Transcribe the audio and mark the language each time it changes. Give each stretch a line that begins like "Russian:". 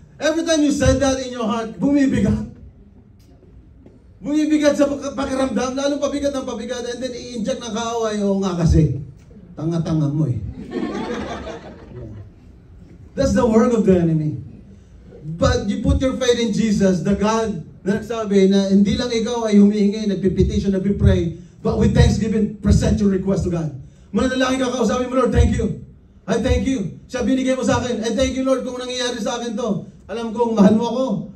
English: Every time you said that in your heart,
Filipino: bumibigat. Bumibigat sa pakiramdam, lalo pabigat ng pabigat, and then i-inject ng kaaway, o nga kasi, tanga-tanga mo eh.
English: That's the work of the enemy. But you put your faith in Jesus, the God
Filipino: na nagsabi na hindi lang ikaw ay humihingi, nagpipetition, nagpipray,
English: but with thanksgiving, present your request to God.
Filipino: Manalangin ka, kausapin mo,
English: Lord, thank you. I thank you.
Filipino: Siya binigay mo sa akin.
English: I thank you, Lord,
Filipino: kung nangyayari sa akin to. Alam kong mahal mo ako.